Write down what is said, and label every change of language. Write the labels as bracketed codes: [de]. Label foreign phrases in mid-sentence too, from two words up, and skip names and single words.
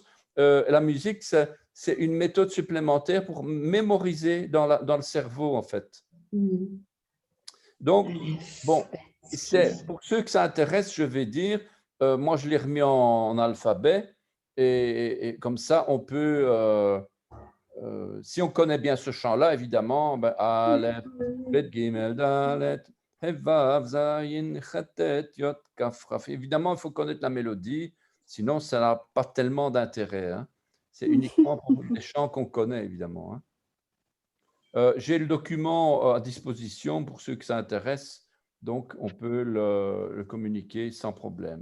[fr] La musique, c'est une méthode supplémentaire pour mémoriser dans le cerveau, en fait. Donc, bon, pour ceux que ça intéresse, je vais dire, moi, je l'ai remis en alphabet, et comme ça, on peut... si on connaît bien ce chant-là, évidemment, [he] אלף בית גימל דלת הא וו זין חית יוד כף, Raf. [fr] Évidemment, il faut connaître la mélodie, sinon ça n'a pas tellement d'intérêt. Hein. C'est uniquement pour les chants qu'on connaît, évidemment. Hein. J'ai le document à disposition pour ceux que ça intéresse, donc on peut le communiquer sans problème.